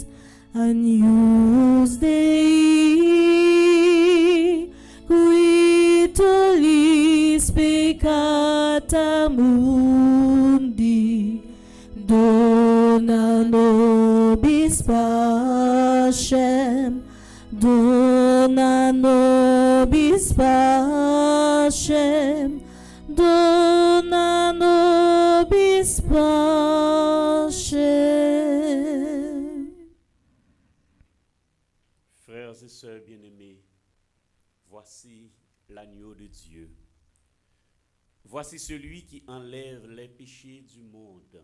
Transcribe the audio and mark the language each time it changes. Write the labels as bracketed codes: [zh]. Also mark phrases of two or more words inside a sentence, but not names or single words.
[la] Agnus Dei, qui tollis peccata mundi, dona nobis pacem, dona nobis pacem, dona nobis [fr] brebis blanches. Frères et sœurs bien-aimés, voici l'agneau de Dieu. Voici celui qui enlève les péchés du monde.